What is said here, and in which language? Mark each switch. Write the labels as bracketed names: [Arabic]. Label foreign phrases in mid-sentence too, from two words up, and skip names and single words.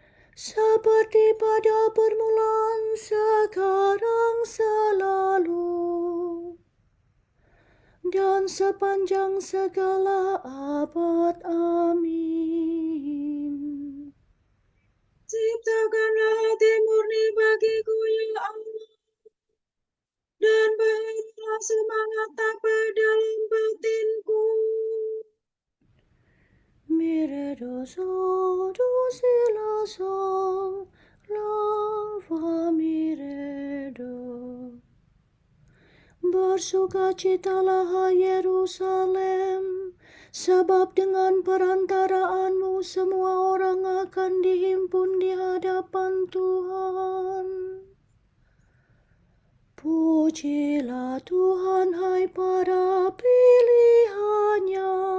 [Indonesian] Seperti pada permulaan, sekarang, selalu, dan sepanjang segala abad. Amin. ciptakanlah hati murni bagiku, ya Allah, dan berilah semangat apa dalam batinku. Miredoso dosilaso lava miredo. Bersukacitalah hai Yerusalem, sebab dengan perantaraanmu semua orang akan dihimpun di hadapan Tuhan. Pujilah Tuhan hai para pilihannya.